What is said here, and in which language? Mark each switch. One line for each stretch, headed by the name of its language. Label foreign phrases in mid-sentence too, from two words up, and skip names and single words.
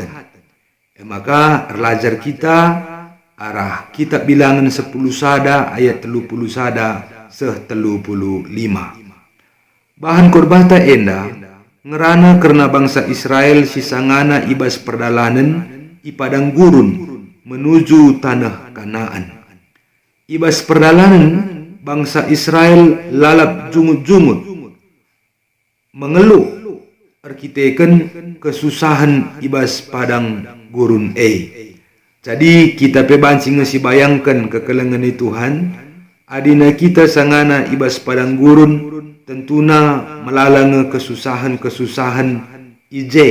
Batak Karo: Maka relajar kita arah kitab Bilangan 10 sada ayat 30 sada seh 35. Bahan khotbah ta enda ngerana karena bangsa Israel sisangana ibas perdalanan i padang gurun
Indonesian: menuju tanah Kanaan.
Batak Karo: Ibas perdalanan bangsa Israel lalap jungut-jungut mengeluh arkiteken kesusahan ibas padang gurun Jadi kita pebancing ngesi bayangkan kekelengan Tuhan adina kita sangana ibas padang gurun tentuna melalanga kesusahan-kesusahan ije.